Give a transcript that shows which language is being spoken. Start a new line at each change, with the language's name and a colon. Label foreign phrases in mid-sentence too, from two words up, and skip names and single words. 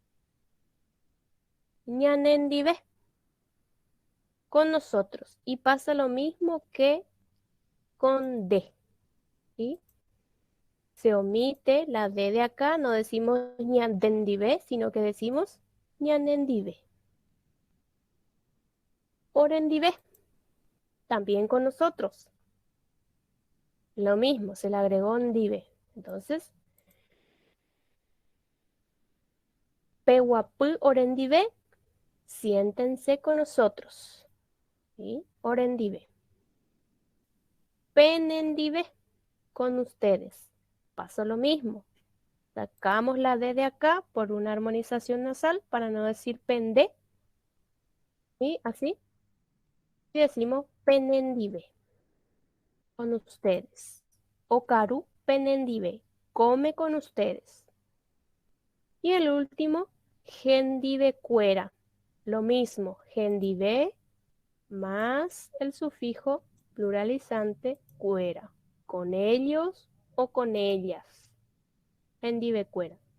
Spanish: Ñanendive, con nosotros. Y pasa lo mismo que con de, ¿sí? Se omite la D de acá, no decimos ñandendive, sino que decimos ñanendive.
Guarani: Orendive,
Spanish: también con nosotros. Lo mismo, se le agregó ndive.
Guarani: Entonces, pehuapú orendive,
Spanish: siéntense con nosotros. ¿Sí?
Guarani: Orendive. Penendive,
Spanish: con ustedes. Pasa lo mismo. Sacamos la D de acá por una armonización nasal para no decir pende. ¿Sí? Así. Y decimos penendive, con ustedes.
Guarani: Okaru penendive,
Spanish: come con ustedes. Y el último,
Guarani: gendive cuera.
Spanish: Lo mismo, gendive más el sufijo pluralizante cuera. Con ellos o con ellas.
Guarani: Gendive cuera.